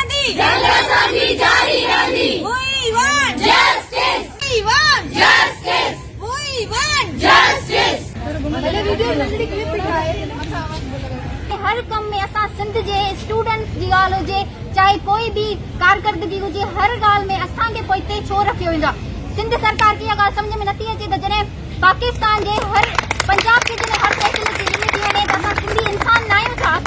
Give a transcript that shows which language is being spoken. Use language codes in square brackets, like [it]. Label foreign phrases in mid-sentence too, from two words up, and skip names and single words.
[sd] जंग असांजी जारी रहंदी। [en] We want Justice, we want justice, we want justice। [sd] हर कम में असां सिंध जे स्टूडेंट्स जी ॻाल्हि हुजे चाहे कोई भी कारकर्दगी हुजे हर ॻाल्हि में असांखे पोइते छो रखियो वेंदो आहे। सिंध सरकार खे इहा ॻाल्हि सम्झ में नथी अचे त जॾहिं पाकिस्तान जे हर पंजाब खे जॾहिं हर फैसिलिटी ॾिनी थी वञे त असां सिंधी इंसान न आहियूं छा?